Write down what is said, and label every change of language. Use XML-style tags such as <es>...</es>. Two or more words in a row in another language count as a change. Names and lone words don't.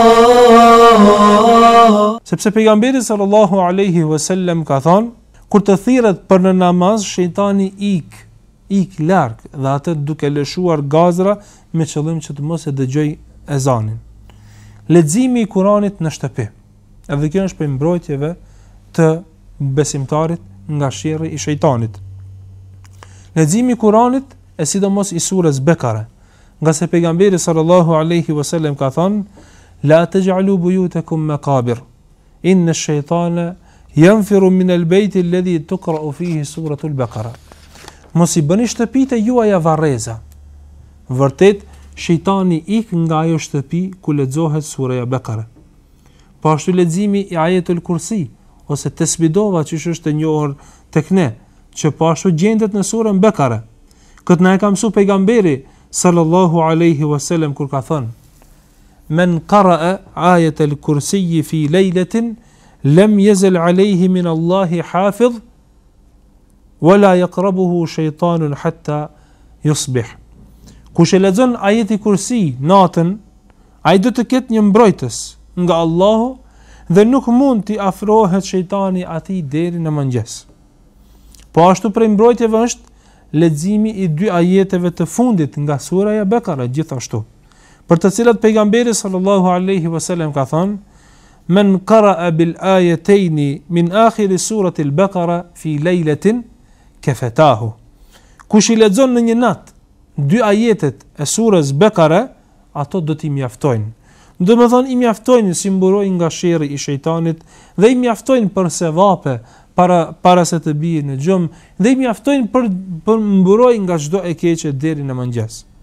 <sq>Sepse pejgamberi</sq> <ar>صلى الله عليه وسلم</ar> <sq>ka thënë, kur të thirret për në namaz, shejtani ik larg dhe atë duke lëshuar gazra me qëllim që të mos e dëgjoj ezanin. Leximi i Kuranit në shtëpi. Edhe kjo është për mbrojtjeve të besimtarit nga sherrri i shejtanit. Leximi i Kuranit e sidomos i surës Bekare, nga se pejgamberi</sq> <ar>صلى الله عليه وسلم</ar> <sq>ka thënë:</sq> <ar>لا تجعلوا بيوتكم مقابر، إن الشيطان ينفر من البيت الذي تقرأ فيه سورة البقرة.</ar> <sq>Mos i bëni shtëpitë juaja varreza. Vërtet shejtani ik nga ajo shtëpi ku lexohet sura Baqara. Po ashtu leximi i ajetul Kursi ose tesbidova që është e njohur tek ne, që po ashtu gjendet në surën Baqara. Këtë na e ka mësuar pejgamberi</sq> <ar>صلى الله عليه وسلم</ar> <sq>kur ka thënë:</sq> <ar>من قرأ آية الكرسي في ليلة لم يزل عليه من الله حافظ ولا يقربه شيطان حتى يصبح.</ar> <sq>Kush e lexon ajeti Kursi natën, ai do të ketë një mbrojtës nga Allahu dhe nuk mund t'i afrohet shejtani atij deri në mëngjes. Po ashtu prej mbrojtjeve është leximi i 2 ajeteve të fundit nga sura Baqara, gjithashtu, për të cilat pejgamberi</sq> <ar>صلى الله عليه وسلم</ar> <sq>ka thënë:</sq> <ar>من قرأ بالآيتين من آخر سورة البقرة في ليلة كفتاه.</ar> <sq>Kush i lexon në një natë 2 ajetet e surës Baqara, ato do t'i mjaftojnë. Do të thonë i mjaftojnë si mburoj nga sherrri i shejtanit dhe i mjaftojnë për sevape para se të bie në xhum dhe i mjaftojnë për mburoj nga çdo e keqe deri në mëngjes.</sq>